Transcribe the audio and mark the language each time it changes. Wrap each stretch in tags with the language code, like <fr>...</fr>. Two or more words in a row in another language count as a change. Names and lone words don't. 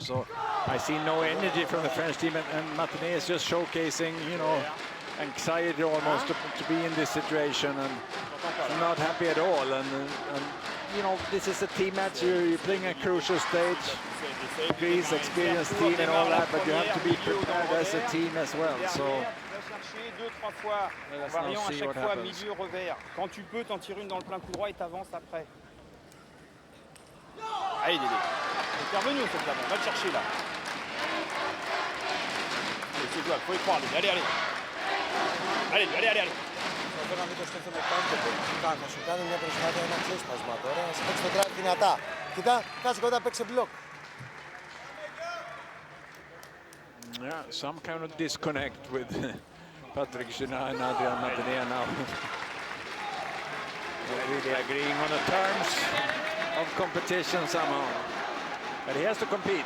<en>So I see no energy from the French team, and MATTENET is just showcasing, you know, anxiety almost to be in this situation, and not happy at all. And you know, this is a team match. You're playing a crucial stage. Greece, experienced team and all that, but you have to be prepared as a team as well. So.</en> <fr>Deux, trois fois, en variant à chaque fois milieu revers. Quand tu peux, t'en tires une dans le plein coup droit et t'avances après. Allez Dédé, t'es revenu au fait là, va le chercher là. Allez, c'est jouable, faut y croire, allez, allez. Allez, allez, allez, allez.</fr> <el>Θέλω να μην το σκέφτομαι καν, θα σου κάνω μια προσπάθεια, ένα ξέσπασμα τώρα, να σε παίξει το drive δυνατά. Κοιτά, κάτσε κοντά, παίξε μπλοκ.</el> <en>Yeah, some kind of disconnect with Patrick Chenin and Adrien MATTENET now. Really agreeing on the terms of competition somehow. But he has to compete.</en>